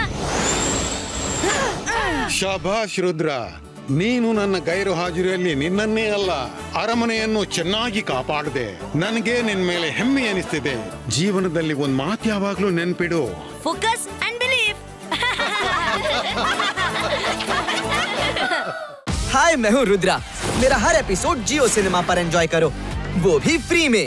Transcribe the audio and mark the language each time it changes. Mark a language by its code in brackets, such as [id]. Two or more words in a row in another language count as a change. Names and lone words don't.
[kn] ಶಾಬಾಷ್ ರುದ್ರ, ನೀನು ನನ್ನ ಗೈರು ಹಾಜರಿಯಲ್ಲಿ ನಿನ್ನನ್ನೇ ಅಲ್ಲ ಅರಮನೆಯನ್ನು ಚೆನ್ನಾಗಿ ಕಾಪಾಡಿದೆ. ನನಗೆ ನಿನ್ ಮೇಲೆ ಹೆಮ್ಮೆ ಅನಿಸ್ತಿದೆ. ಜೀವನದಲ್ಲಿ ಒಂದ್ ಮಾತು ಯಾವಾಗ್ಲೂ ನೆನ್ಪಿಡು, [en] focus and believe. [hi] हाय, मैं हूँ रुद्रा। मेरा हर एपिसोड जियो सिनेमा पर एंजॉय करो, वो भी फ्री में।